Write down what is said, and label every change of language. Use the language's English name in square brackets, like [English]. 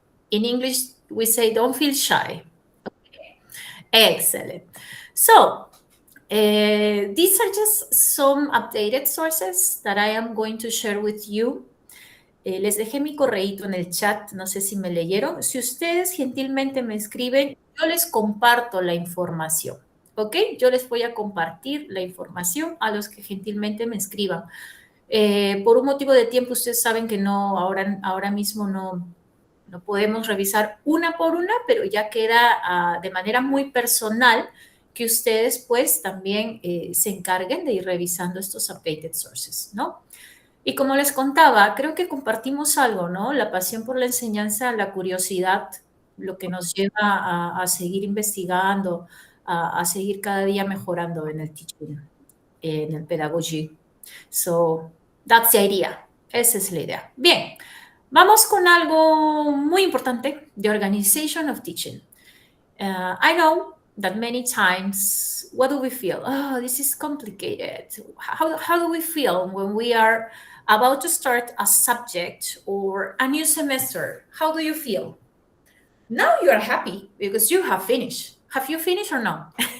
[English] In English, we say don't feel shy. Okay. Excellent. So, these are just some updated sources that I am going to share with you. [Spanish] Les dejé mi correíto en el chat, no sé si me leyeron. Si ustedes gentilmente me escriben, yo les comparto la información. ¿Ok? Yo les voy a compartir la información a los que gentilmente me escriban. Por un motivo de tiempo, ustedes saben que ahora mismo no podemos revisar una por una, pero ya queda de manera muy personal que ustedes pues también se encarguen de ir revisando estos updated sources, ¿no? Y como les contaba, creo que compartimos algo, ¿no? La pasión por la enseñanza, la curiosidad, lo que nos lleva a seguir investigando, a seguir cada día mejorando en el teaching, en el pedagogy. [English] So, that's the idea. [Spanish] Esa es la idea. Bien, vamos con algo muy importante, [English] the organization of teaching. I know that many times, what do we feel? Oh, this is complicated. How do we feel when we are about to start a subject or a new semester? How do you feel? Now you are happy because you have finished. Have you finished or not?